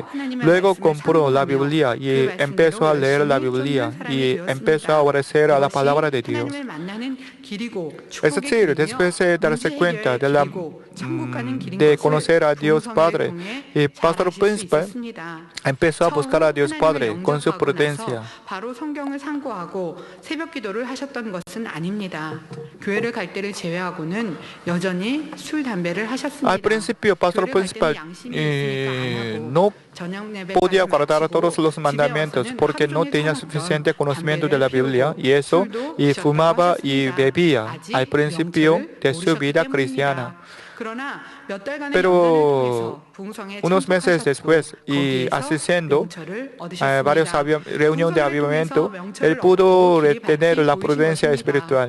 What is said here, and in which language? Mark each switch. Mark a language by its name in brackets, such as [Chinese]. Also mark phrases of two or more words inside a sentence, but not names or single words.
[Spanish] Luego compró la Biblia y empezó a leer la Biblia y empezó a obedecer a la palabra de Dios. Es decir, después de darse cuenta de conocer a Dios Padre, el pastor principal empezó a buscar a Dios Padre con su prudencia. [Korean] 바로 성경을 상고하고 새벽 기도를 하셨던 것은 아닙니다. 교회를 갈 때를 제외하고는 여전히 술 담배를 하셨습니다. [Spanish] Al principio, pastor principal no podía guardar todos los mandamientos porque no tenía suficiente conocimiento de la Biblia y eso, y fumaba y bebía al principio de su vida cristiana. Pero unos meses después, y asistiendo a varias reuniones de avivamiento, él pudo retener la prudencia espiritual.